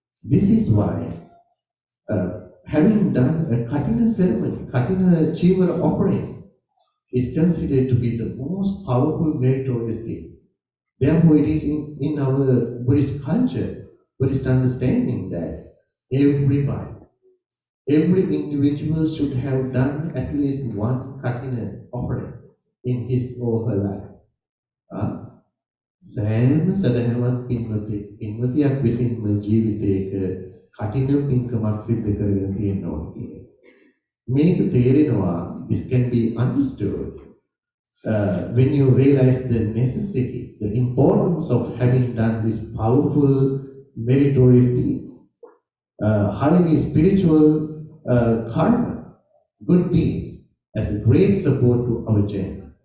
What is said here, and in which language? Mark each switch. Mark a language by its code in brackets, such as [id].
[en] This is why having done a Katina ceremony, Katina Chivara offering, is considered to be the most powerful meritorious deed. Therefore, it is in our Buddhist culture, Buddhist understanding that every individual should have done at least one Katina offering in his or her life. [si] සෑම සදහවත් පින්වතියක් විසින්ම ජීවිතයක කටින පින්කමක් සිද්ධ කරගෙන තියෙන්න ඕන කියන. මේක තේරෙනවා, [en] this can be understood when you realize the necessity, the importance of having done these powerful meritorious deeds, highly spiritual karmas, good deeds, as a great support to our journey.